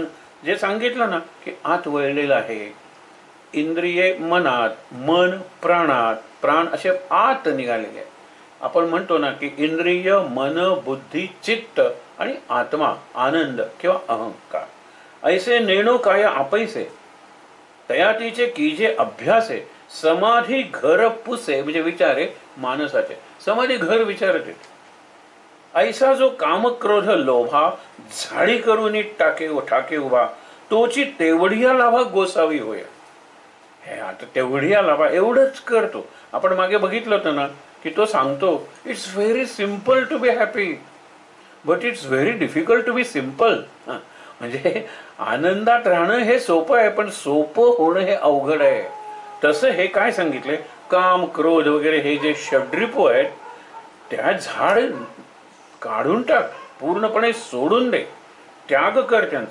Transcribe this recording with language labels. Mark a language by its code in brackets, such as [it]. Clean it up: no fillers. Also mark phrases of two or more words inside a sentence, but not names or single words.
[mr] जे सांगितलं ना की आत वळलेलं आहे. इंद्रिये मनात, मन प्राणात, प्राण असे आत निघालेले आहे. आपण म्हणतो ना की इंद्रिय, मन, बुद्धी, चित्त आणि आत्मा, आनंद किंवा अहंकार. ऐसे नेणो काय आपैसे तयातीचे कीजे अभ्यासे समाधी घर पुसे. म्हणजे विचारे मानसाचे. समाधी घर विचारते. ऐसा जो काम क्रोध लोभा झाडी करून ठाके उभा तोची तेवढिया लाभा गोसावी होय. हे आता तेवढिया लाभा एवढंच करतो. आपण मागे बघितलं होतं ना की तो सांगतो [en] It's very simple to be happy but it's very difficult to be simple. [mr] म्हणजे आनंदात राहणं हे सोपं आहे, पण सोपं होणं हे अवघड आहे. तसं हे काय सांगितलंय, काम क्रोध वगैरे हे जे षड्रिपू आहेत त्या झाड काढून टाक, पूर्णपणे सोडून दे, त्याग कर त्यांचा.